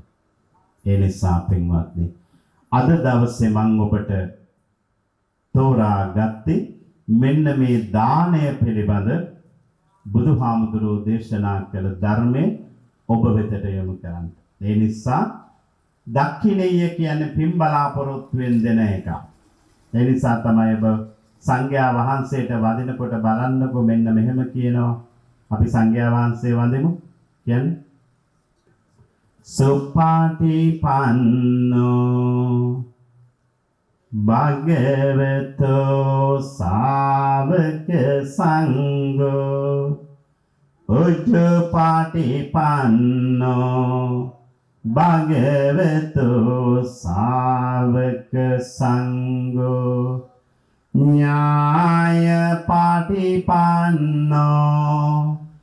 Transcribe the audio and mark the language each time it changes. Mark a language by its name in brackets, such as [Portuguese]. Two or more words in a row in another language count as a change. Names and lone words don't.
[Sinhala] ඒ නිසා පින්වත්නි අද දවසේ මම ඔබට තෝරා ගත්තේ මෙන්න මේ දානය පිළිබඳ බුදුහාමුදුරුවෝ දේශනා කළ ධර්මයේ ඔබ වෙතට යොමු කරන්න. ඒ නිසා දක්ඛිනේය කියන්නේ පින් බලාපොරොත්තුෙන් දෙන එක. ඒ නිසා තමයි ඔබ සංඝයා වහන්සේට වදිනකොට බලන්නකො මෙන්න මෙහෙම කියනවා. අපි සංඝයා වහන්සේ වදිමු. [Pali] කියන්නේ සුපාටිපන්නෝ භගවතෝ ශාවක සංඝෝ උජ්ජපාටිපන්නෝ භගවතෝ ශාවක සංඝෝ ඥාය පාටි පාටිපන්නෝ